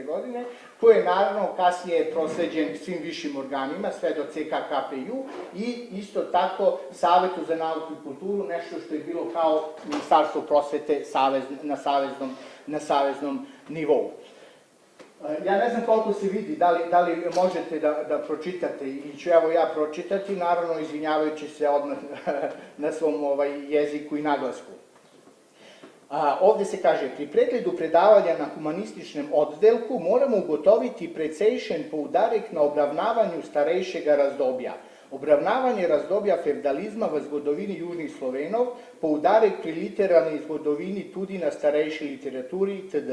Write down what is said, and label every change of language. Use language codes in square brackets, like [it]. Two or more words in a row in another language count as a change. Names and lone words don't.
[sr] godine, koji je naravno kasnije prosleđen svim višim organima, sve do CK KPJ i isto tako Savetu za nauku i kulturu, nešto što je bilo kao Ministarstvo prosvete na saveznom nivou. Ja ne znam koliko se vidi, da li možete da pročitate, i ću evo ja pročitati, naravno izvinjavajući se odmah na svom jeziku i naglasku. Ovde se kaže: [sl] pri pregledu predavanja na humanističnem oddelku moramo ugotoviti precejšen poudarek na obravnavanju starejšega razdobja. Obravnavanje razdobja feudalizma v zgodovini južnih Slovenov, poudarek pri literarni zgodovini tudi na starejši literaturi itd.